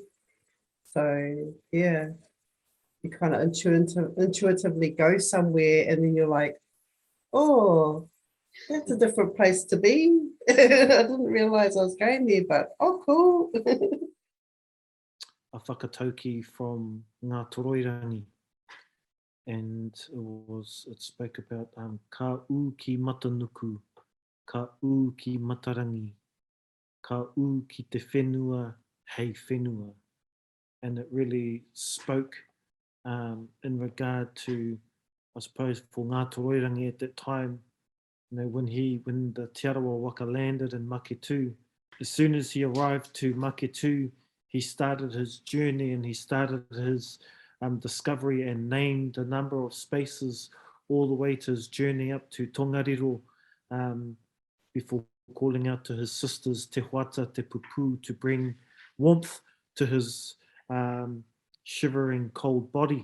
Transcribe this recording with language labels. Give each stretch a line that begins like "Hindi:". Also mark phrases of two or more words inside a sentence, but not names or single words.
English: So yeah, you kind of intuitively go somewhere, and then you're like, oh, that's a different place to be. I didn't realize I was going there, but oh, cool. A whakatauki from Ngā Toroirangi, and it spoke about
Māori: ka u ki matanuku, ka u ki matarangi, ka u ki te whenua, hei whenua.
English: And it really spoke in regard to, I suppose, for Ngā Toroirangi at that time, you know, when the Te Arawa Waka landed in Maketu, As soon as he arrived to Maketu, he started his journey and he started his discovery and named a number of spaces all the way to his journey up to Tongariro, before calling out to his sisters, Te Huata, Te Pupu, to bring warmth to his shivering cold body.